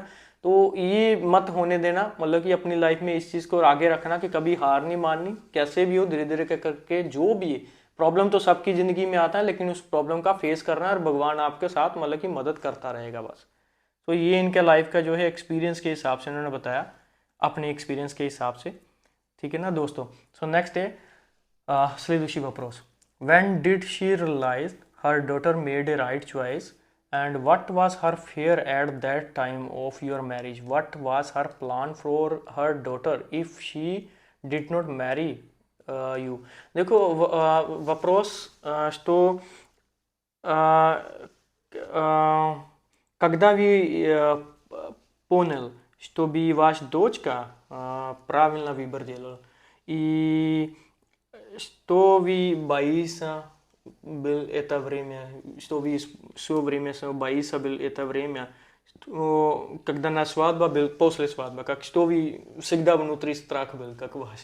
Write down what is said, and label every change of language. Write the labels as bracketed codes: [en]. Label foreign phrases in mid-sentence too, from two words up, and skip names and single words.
[hi] तो ये मत होने देना, मतलब कि अपनी लाइफ में इस चीज़ को आगे रखना कि कभी हार नहीं माननी, कैसे भी हो धीरे धीरे करके जो भी है। प्रॉब्लम तो सबकी ज़िंदगी में आता है, लेकिन उस प्रॉब्लम का फेस करना है और भगवान आपके साथ मतलब कि मदद करता रहेगा बस। तो ये इनके लाइफ का जो है एक्सपीरियंस के हिसाब से उन्होंने बताया, अपने एक्सपीरियंस के हिसाब से, ठीक है ना दोस्तों। [en] so next [hi] है [ru] следующий вопрос. [en] When did she realize her daughter made a right choice? And what was her fear at that time of your marriage? What was her plan for her daughter if she did not marry you? [ru] देखो вопрос, что когда вы понял, что бы ваша дочка правильно выбор делала, и что вы боитесь был это время, что вы все время боитесь был это время, когда на свадьба был, после свадьбы, как что вы всегда внутри страх был, как ваш.